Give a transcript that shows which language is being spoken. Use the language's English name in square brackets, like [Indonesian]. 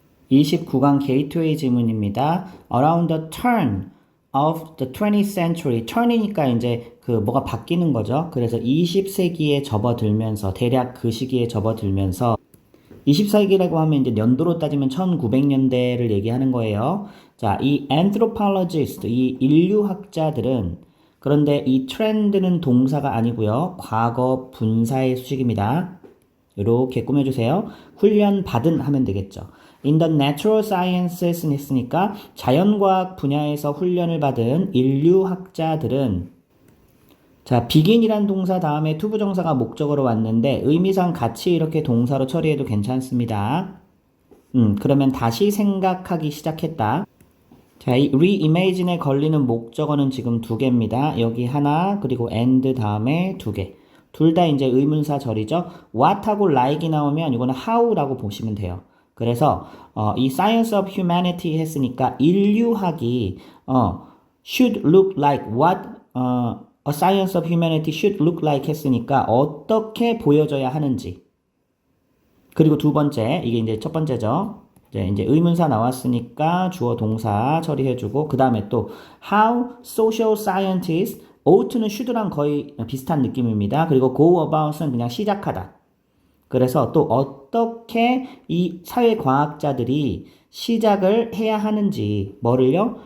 [Korean] 29강 게이트웨이 지문입니다. [English] Around the turn of the 20th century. [Korean] turn이니까 이제 그 뭐가 바뀌는 거죠. 그래서 20세기에 접어들면서 대략 그 시기에 접어들면서 20세기라고 하면 이제 연도로 따지면 1900년대를 얘기하는 거예요. 자, 이 anthropologist, 이 인류학자들은 그런데 이 trend는 동사가 아니고요. 과거 분사의 수식입니다. 이렇게 꾸며주세요. 훈련 받은 하면 되겠죠. In the natural sciences 했으니까 자연과학 분야에서 훈련을 받은 인류학자들은 자, begin이란 동사 다음에 투부정사가 목적어로 왔는데 의미상 같이 이렇게 동사로 처리해도 괜찮습니다. 그러면 다시 생각하기 시작했다. 자, 이 reimagine에 걸리는 목적어는 지금 두 개입니다. 여기 하나, 그리고 and 다음에 두 개. 둘 다 이제 의문사절이죠. what하고 like이 나오면 이거는 how라고 보시면 돼요. 그래서 이 science of humanity 했으니까 인류학이 should look like what a science of humanity should look like 했으니까 어떻게 보여져야 하는지. 그리고 두 번째, 이게 이제 첫 번째죠. 이제 의문사 나왔으니까 주어 동사 처리해주고, 그 다음에 또 how social scientists, ought는 should랑 거의 비슷한 느낌입니다. 그리고 go about 은 그냥 시작하다. 그래서 또 어떻게 이 사회과학자들이 시작을 해야 하는지, 뭐를요?